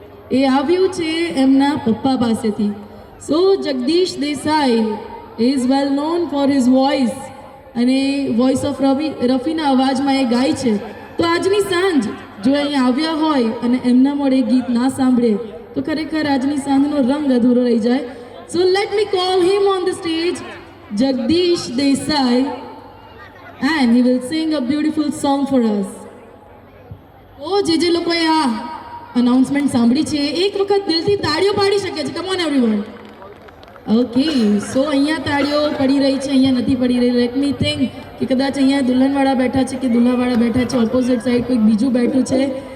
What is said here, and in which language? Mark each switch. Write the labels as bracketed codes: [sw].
[gu] એ આવ્યું છે એમના પપ્પા પાસેથી. [en] so Jagdish Desai is well known for his voice, [gu] અને વોઇસ ઓફ રફીના અવાજમાં એ ગાય છે. તો આજની સાંજ જો અહીં આવ્યા હોય અને એમના મોડે ગીત ના સાંભળે તો ખરેખર આજની સાંજનો રંગ અધૂરો રહી જાય. [en] So let me call him on the stage, Jagdish Desai, and he will sing a beautiful song for us. [gu] તો જે લોકોએ આ અનાઉન્સમેન્ટ સાંભળી છે એક વખત દિલથી તાળીઓ પાડી શકે છે. [en] Come on everyone. [gu] ઓકે, સો અહીંયા તાળીઓ પડી રહી છે, અહીંયા નથી પડી રહી. [en] let me think [gu] કે કદાચ અહીંયા દુલ્હનવાળા બેઠા છે કે દુલ્હાવાળા બેઠા છે, ઓપોઝિટ સાઈડ કોઈક બીજું બેઠું છે.